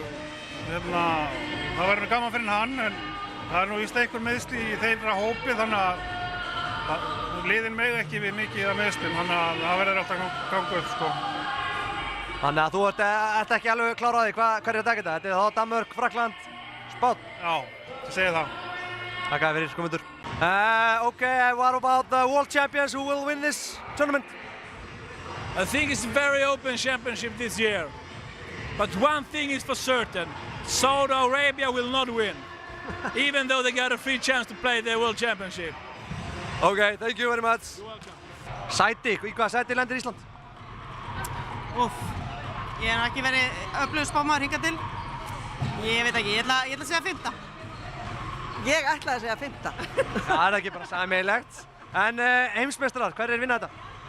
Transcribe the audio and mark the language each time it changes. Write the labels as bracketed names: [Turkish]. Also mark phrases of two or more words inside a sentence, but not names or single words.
[Icelandic] Það verður gaman fyrir hann en það er nú víst einhver meiðsli í þeirra hópi þannig að liðin mega ekki við mikið af meiðslum þannig að það verður alltaf ganga upp sko. Þannig að þú ert ekki alveg klár á því hverju er þetta? Þetta er þá Danmörk, Frakkland, Spánn? Já, ég segi það. Takk fyrir, Guðmundur. [English] Okay, what about the world champions who will win this tournament? I think it's a very open championship this year. But one thing is for certain, Saudi Arabia will not win. Even though they got a free chance to play the world championship. Okay, thank you very much. You're welcome. [Icelandic] Sæti, í hvaða sæti lendir Ísland? Ég hef ekki verið öflugur spámaður hingað til. Ég veit ekki, ég ætla að segja 5. Ég ætlaði að segja 5. Það er ekki bara sameiginlegt. En heimsmeistarar, hverjir vinna þetta?